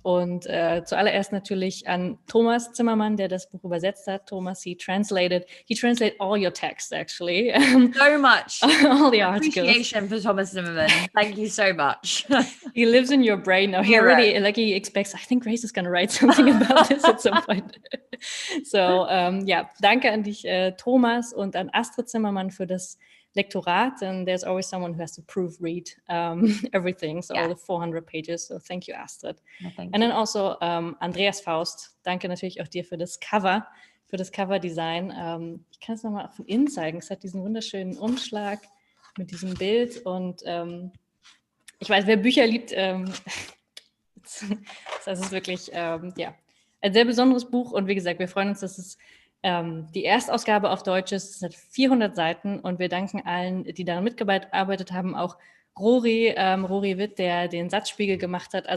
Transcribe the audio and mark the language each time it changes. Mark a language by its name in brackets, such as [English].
[German] Und zuallererst natürlich an Thomas Zimmermann, der das Buch übersetzt hat. [English] Thomas, he translated all your texts, actually. So much. All the articles. Appreciation for Thomas Zimmermann. Thank you so much. He lives in your brain now. He already, he expects, I think Grace is going to write something about this at some point. [German] So, danke an dich, Thomas, und an Astrid Zimmermann für das [English] Lektorat, and there's always someone who has to proofread everything, so all the 400 pages. So thank you, Astrid. No, thank and you. then also [German] Andreas Faust, danke natürlich auch dir für das Cover-Design. Ich kann es nochmal von innen zeigen. Es hat diesen wunderschönen Umschlag mit diesem Bild und ich weiß, wer Bücher liebt, das ist wirklich ein sehr besonderes Buch und wie gesagt, wir freuen uns, dass es die Erstausgabe auf Deutsch ist. Es hat 400 Seiten und wir danken allen, die daran mitgearbeitet haben, auch Rory Witt, der den Satzspiegel gemacht hat.